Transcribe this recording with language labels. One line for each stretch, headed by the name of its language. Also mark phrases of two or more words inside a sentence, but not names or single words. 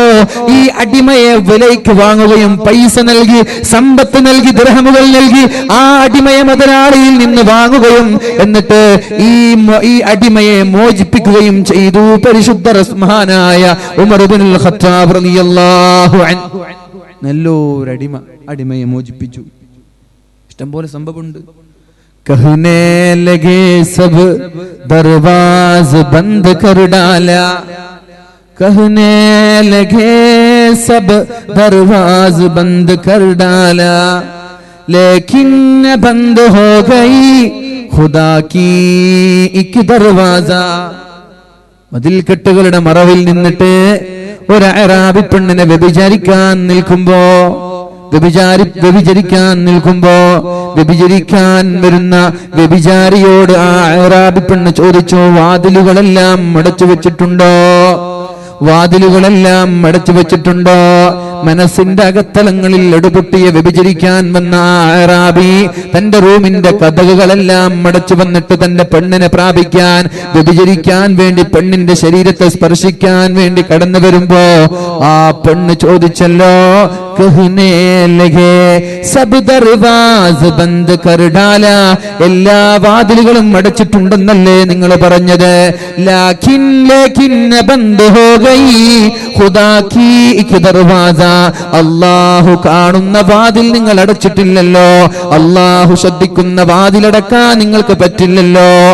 Malayalam: ഈ അടിമയെ വിലയ്ക്ക് വാങ്ങുകയും പൈസ നൽകി, സമ്പത്ത് നൽകി, ദിർഹമുകൾ നൽകി ആ അടിമയെ മുതലാളിയിൽ നിന്ന് വാങ്ങുകയും എന്നിട്ട് ഈ ഈ അടിമയെ മോചിപ്പിക്കുകയും ചെയ്തു പരിശുദ്ധ റഹ്മാനായ ഉമർ ഇബ്നുൽ ഖത്താബ്
Arabic: رضي الله عنه.
Malayalam: നല്ലൊരു അടിമയെ മോചിപ്പിച്ചു. ഇഷ്ടം പോലെ സംഭവമുണ്ട്.
Hindi: कहने लगे सब दरवाज बंद कर डाला, कहने लगे सब दरवाज बंद कर डाला, लेकिन बंद हो गई खुदा की एक दरवाजा.
Malayalam: മതിൽക്കെട്ടുകളുടെ മറവിൽ നിന്നിട്ട് ഒരു അറാബി പെണ്ണിനെ വ്യഭിചരിക്കാൻ നിൽക്കുമ്പോ വ്യഭിചരിക്കാൻ വരുന്ന വ്യഭിചാരിയോട് ആ അറാബി പെണ്ണ് ചോദിച്ചു, വാതിലുകളെല്ലാം അടച്ചു വെച്ചിട്ടുണ്ടോ? വാതിലുകളെല്ലാം അടച്ചു വെച്ചിട്ടുണ്ടോ? മനസ്സിന്റെ അകത്തളങ്ങളിൽ എടുപൊട്ടിയ വ്യഭിചരിക്കാൻ വന്ന അറാബി തന്റെ റൂമിന്റെ കതകുകളെല്ലാം അടച്ചു വന്നിട്ട് തന്റെ പെണ്ണിനെ പ്രാപിക്കാൻ, വ്യഭിചരിക്കാൻ വേണ്ടി പെണ്ണിന്റെ ശരീരത്തെ സ്പർശിക്കാൻ വേണ്ടി കടന്നു വരുമ്പോ ആ പെണ്ണ് ചോദിച്ചല്ലോ,
Hindi: कहने लगे सब दरवाज़ बंद कर डाला,
Malayalam: എല്ലാ വാതിലുകളും അടച്ചിട്ടുണ്ടെന്നല്ലേ നിങ്ങൾ പറഞ്ഞത്?
Hindi: लाकिन बंद हो गई खुदा की इक दरवाज़ा,
Malayalam: അല്ലാഹു കാണുന്ന വാതിൽ നിങ്ങൾ അടച്ചിട്ടില്ലല്ലോ, അല്ലാഹു ശ്രദ്ധിക്കുന്ന വാതിലടക്കാൻ നിങ്ങൾക്ക് പറ്റില്ലല്ലോ.